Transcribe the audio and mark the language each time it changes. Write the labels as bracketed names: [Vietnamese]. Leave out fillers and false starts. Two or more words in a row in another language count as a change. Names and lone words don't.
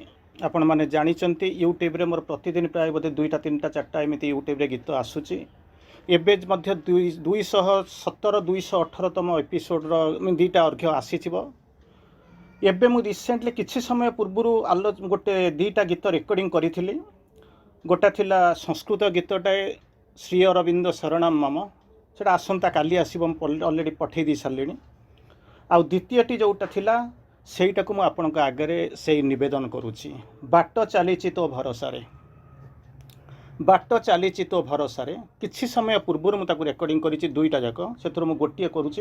[Odia] ଆପଣ ମାନେ ଜାଣିଛନ୍ତି ୟୁଟ୍ୟୁବ ରେ ମୋର ପ୍ରତିଦିନ ପ୍ରାୟ ବୋଧେ 2ଟା 3ଟା 4ଟା ଏମିତି ୟୁଟ୍ୟୁବ ରେ ଗୀତ ଆସୁଛି। ଏବେ ମଧ୍ୟ 217 218ତମ ଏପିସୋଡ ର 2ଟା ଅର୍ଘ୍ୟ ଆସିଥିବ। ଏବେ ମୁଁ ରିସେଣ୍ଟଲି କିଛି ସମୟ ପୂର୍ବରୁ ଗୋଟେ 2ଟା ଗୀତ ରେକର୍ଡିଂ କରିଥିଲି। ଗୋଟା ଥିଲା ସଂସ୍କୃତ ଗୀତଟାଏ ଶ୍ରୀ ଅରବିନ୍ଦ ଶରଣମ ମମ, ସେଟା ଆସନ୍ତା କାଲି ଆସିବ, ଅଲରେଡି ପଠେଇ ଦେଇ ସାରିଲିଣି। ଆଉ ଦ୍ୱିତୀୟଟି ଯୋଉଟା ଥିଲା ସେଇଟାକୁ ମୁଁ ଆପଣଙ୍କ ଆଗରେ ସେଇ ନିବେଦନ କରୁଛି। ବାଟ ଚାଲିଛି ତୋ ଭରସା ରେ, ବାଟ ଚାଲିଛି ତୋ ଭରସା ରେ। କିଛି ସମୟ ପୂର୍ବ ମୁଁ ତାକୁ ରେକର୍ଡିଂ କରିଛି 2ଟା ଯାକ, ସେଥିରୁ ମୁଁ ଗୋଟିଏ କରୁଛି।